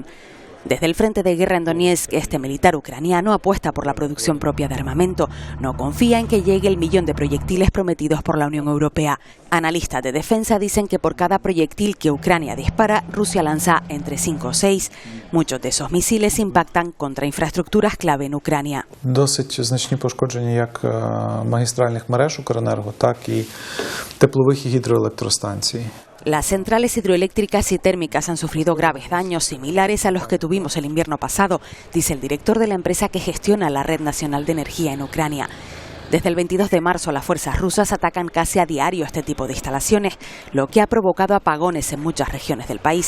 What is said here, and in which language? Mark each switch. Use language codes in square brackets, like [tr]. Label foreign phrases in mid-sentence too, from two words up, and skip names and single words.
[es] Desde el frente de guerra en Donetsk, este militar ucraniano apuesta por la producción propia de armamento. No confía en que llegue el 1.000.000 de proyectiles prometidos por la Unión Europea. Analistas de defensa dicen que por cada proyectil que Ucrania dispara, Rusia lanza entre 5 o 6. Muchos de esos misiles impactan contra infraestructuras clave en Ucrania. [uk] Досить значні пошкодження як магістральних мереж Укренерго, так і теплових і гідроелектростанцій. [es] Las centrales hidroeléctricas y térmicas han sufrido graves daños similares a los que tuvimos el invierno pasado, dice el director de la empresa que gestiona la Red Nacional de Energía en Ucrania. Desde el 22 de marzo las fuerzas rusas atacan casi a diario este tipo de instalaciones, lo que ha provocado apagones en muchas regiones del país.